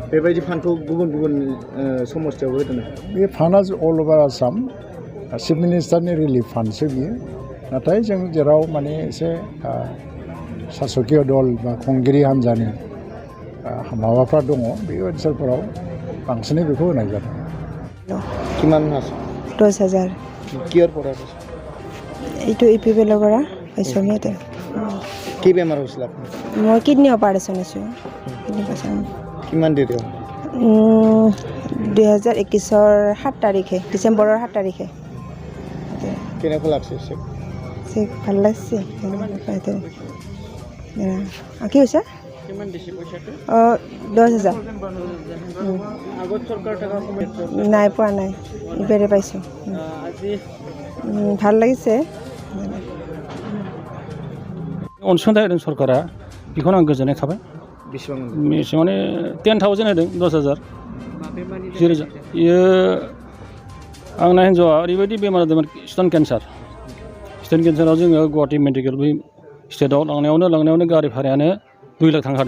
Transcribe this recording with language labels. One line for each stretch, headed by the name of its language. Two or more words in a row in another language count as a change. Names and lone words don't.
Bodo: बेबायदि फान्डखौ गुबुन गुबुन समस्थियावबो होदों। बे फान्डआ
English: all over Assam chief ministerनि relief fundसो
Bodo: बियो। नाथाय जों जेराव माने एसे सासकीय दल बा खुंगिरि हान्जानि माबाफ्रा दङ, बे ओनसोलफोराव बांसिनै बेखौ होनाय जादों।
Assamese: কিমান আছে? 10,000। কিহৰ পৰা আছে? এইটো UPPL পৰা পাইছোঁ আমি ইয়াতে। কি বেমাৰ হৈছিল আপোনাৰ? মই কিডনি অপাৰেশ্যন হৈছোঁ। কিমান দেৰি হ'ল? 2021ৰ 7 তাৰিখে, ডিচেম্বৰৰ 7 তাৰিখে। কেনেকুৱা লাগছে? চেক ভাল লাগছে। কি হৈছে? 10,000। নাই পোৱা নাই, ইবাৰে পাইছোঁ। ভাল লাগিছে।
Bodo: अनसुंथाइ होदों सरकारा, बेखौनो आं गोजोननाय थाबाय। बेसेबां माने 10,000 होदों, 10,000। 10,000 बेयो आंना हिन्जावआ ओरैबायदि बेमार जादोंमोन, स्टन केन्साराव जोङो गुवाहाटि मेडिकेल बै स्टेटआव लांनायावनो गारि भारायानो 2 लाख थांखादों।